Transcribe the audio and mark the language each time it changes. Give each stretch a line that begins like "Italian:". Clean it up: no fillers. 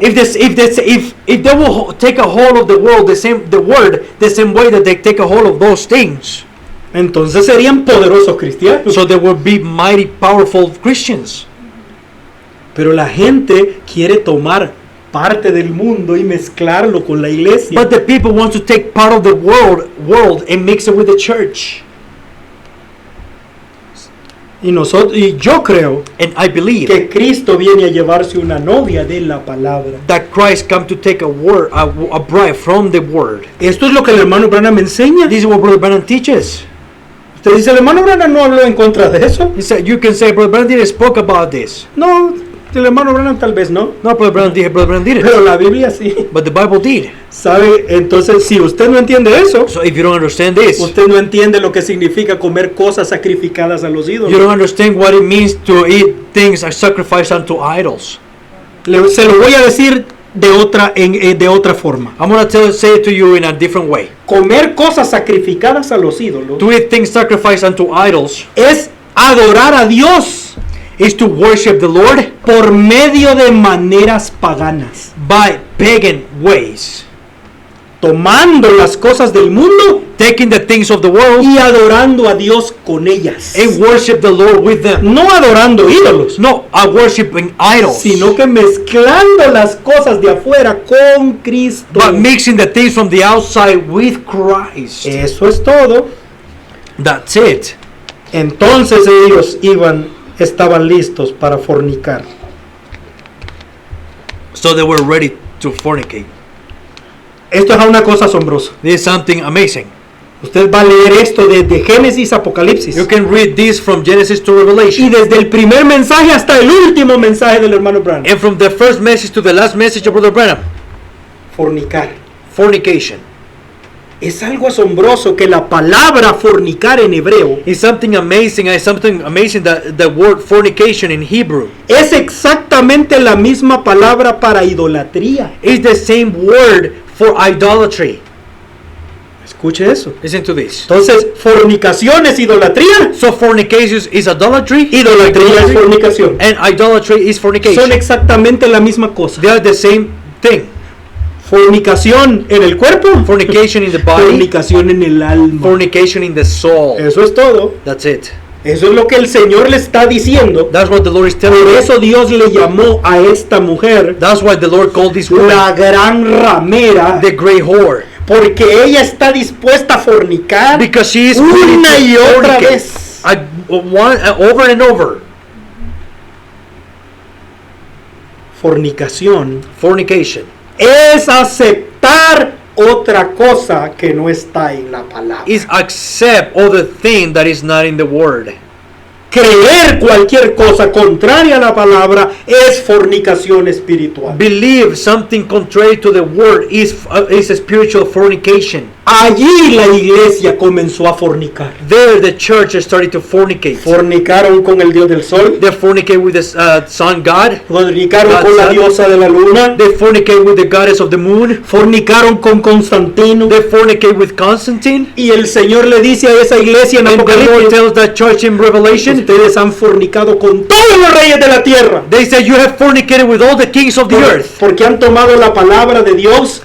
English: if they will take a hold of the word the same way that they take a hold of those things,
Spanish: entonces serían poderosos cristianos.
English: so they will be mighty powerful Christians.
Spanish: Pero la gente quiere tomar parte del mundo y mezclarlo con la iglesia.
English: But the people want to take part of the world and mix it with the church.
Spanish: Y yo creo
English: And I believe
Spanish: que Cristo viene a llevarse una novia de la palabra.
English: that Christ come to take a bride from the word.
Spanish: Esto es lo que el hermano Branham enseña.
English: This is what Brother Branham teaches.
Spanish: Usted dice, el hermano Branham no habló en contra de eso.
English: You can say Brother Branham didn't spoke about this.
Spanish: No, el hermano Branham tal vez no.
English: No, Brother Branham didn't.
Spanish: Pero la Biblia sí.
English: But the Bible did.
Spanish: ¿Sabe? Entonces, si usted no entiende eso,
English: So if you don't understand this,
Spanish: usted no entiende lo que significa comer cosas sacrificadas a los
English: you
Spanish: ídolos.
English: don't understand what it means to eat things are sacrificed unto idols.
Spanish: Se lo voy a decir de otra forma.
English: I'm going to say it to you in a different way.
Spanish: Comer cosas sacrificadas a los ídolos
English: To eat things sacrificed unto idols
Spanish: es adorar a Dios
English: is to worship the Lord
Spanish: por medio de maneras paganas,
English: by pagan ways.
Spanish: tomando las cosas del mundo
English: Taking the things of the world
Spanish: y adorando a Dios con ellas.
English: and worship the Lord with them.
Spanish: No adorando ídolos,
English: No, I worshiping idols.
Spanish: sino que mezclando las cosas de afuera con Cristo.
English: But mixing the things from the outside with Christ.
Spanish: Eso es todo.
English: That's it.
Spanish: Entonces ellos estaban listos para fornicar.
English: So they were ready to fornicate.
Spanish: Esto es una cosa asombrosa.
English: This is something amazing.
Spanish: Usted va a leer esto desde Génesis a Apocalipsis.
English: You can read this from Genesis to Revelation.
Spanish: Y desde el primer mensaje hasta el último mensaje del hermano Branham.
English: And from the first message to the last message of Brother Branham.
Spanish: Fornicar.
English: Fornication.
Spanish: Es algo asombroso que la palabra fornicar en hebreo
English: It's something amazing. It's something amazing that the word fornication in Hebrew
Spanish: es exactamente la misma palabra para idolatría.
English: is the same word for idolatry.
Spanish: Escuche eso.
English: Listen to this.
Spanish: Entonces, fornicación es idolatría.
English: So fornication is idolatry.
Spanish: Idolatría es fornicación.
English: And idolatry is
Spanish: Son
English: fornication.
Spanish: exactamente la misma cosa.
English: They are the same thing.
Spanish: Fornicación en el cuerpo.
English: Fornication in the body.
Spanish: Fornicación en el alma.
English: Fornication in the soul.
Spanish: Eso es todo.
English: That's it.
Spanish: Eso es lo que el Señor le está diciendo.
English: That's what the Lord is telling
Spanish: Por
English: us.
Spanish: eso Dios le llamó a esta mujer
English: That's why the Lord called this woman
Spanish: la gran ramera,
English: the great whore.
Spanish: porque ella está dispuesta a fornicar
English: Because she is willing
Spanish: una y
English: to
Spanish: otra
English: fornicate.
Spanish: vez.
English: Over and over.
Spanish: Fornicación
English: Fornication
Spanish: es aceptar otra cosa que no está en la palabra.
English: is accept other thing that is not in the word.
Spanish: Creer cualquier cosa contraria a la palabra es fornicación espiritual.
English: Believe something contrary to the word is a spiritual fornication.
Spanish: Allí la iglesia comenzó a fornicar.
English: There the church started to fornicate.
Spanish: Fornicaron con el dios del sol,
English: They fornicate with the sun god.
Spanish: fornicaron
English: God
Spanish: con la
English: Son.
Spanish: diosa de la luna,
English: They fornicate with the goddess of the moon.
Spanish: fornicaron con Constantino.
English: They fornicate with Constantine.
Spanish: Y el Señor le dice a esa iglesia en
English: And the Lord
Spanish: Apocalipsis:
English: tells that church in Revelation,
Spanish: ustedes han fornicado con todos los reyes de la tierra.
English: they say you have fornicated with all the kings of the earth,
Spanish: Porque han tomado la palabra de Dios